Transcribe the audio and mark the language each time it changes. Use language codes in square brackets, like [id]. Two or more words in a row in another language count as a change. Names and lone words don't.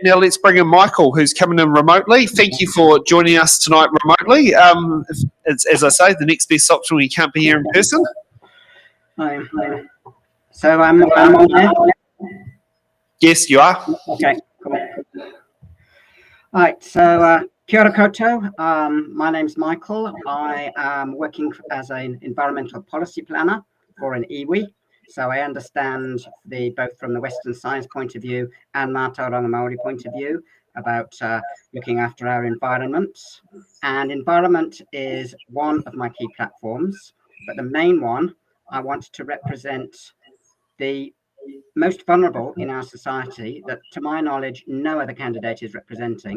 [en] Now let's bring in Michael, who's coming in remotely. Thank you for joining us tonight remotely. As I say, the next best option when you can't be here in person. Hi. So I'm on there? Yes, you are. Okay, cool. All right, so [mi] kia ora koutou. [en] My name's Michael. I am working as an environmental policy planner for an iwi. So I understand both from the Western science point of view and [mi] Mātauranga Māori [en] point of view about looking after our environment. And environment is one of my key platforms, but the main one, I want to represent the most vulnerable in our society that, to my knowledge, no other candidate is representing.